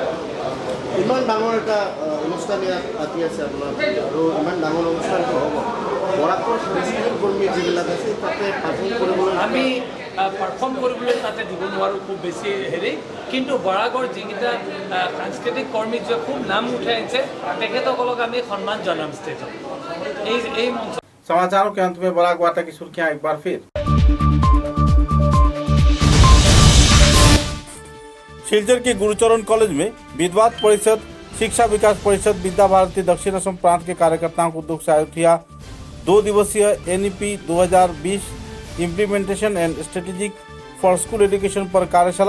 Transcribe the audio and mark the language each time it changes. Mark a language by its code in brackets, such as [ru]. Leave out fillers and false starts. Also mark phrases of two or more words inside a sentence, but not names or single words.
[as] ইমান ডাঙৰ এটা অনুষ্ঠান ইয়াত পাতি আছে আপোনাৰ, আৰু ইমান ডাঙৰ অনুষ্ঠানটো হ'ব, বৰাকৰ সাংস্কৃতিক কৰ্মী যিবিলাক আছে তাতে পাৰ্ফৰ্ম কৰিবলৈ আমি পাৰফৰ্ম কৰিবলৈ তাতে দিব নোৱাৰোঁ খুব বেছি হেৰি, কিন্তু বৰাকৰ যিকেইটা সাংস্কৃতিক কৰ্মী যে খুব নাম উঠাই আনিছে তেখেতসকলক আমি সন্মান জনাম ষ্টেজত। এই মঞ্চ। [hi] समाचारों के अंत में बराक वार्ता की सुर्खियां एक बार फिर। शिलचर के गुरुचरण कॉलेज में विद्वान परिषद, शिक्षा विकास परिषद, विद्या भारती दक्षिण असम प्रांत के कार्यकर्ताओं को उद्योग से आयोजित किया 2 दिवसीय NEP 2020 [en] implementation and strategic for school education [hi] पर कार्यशाला।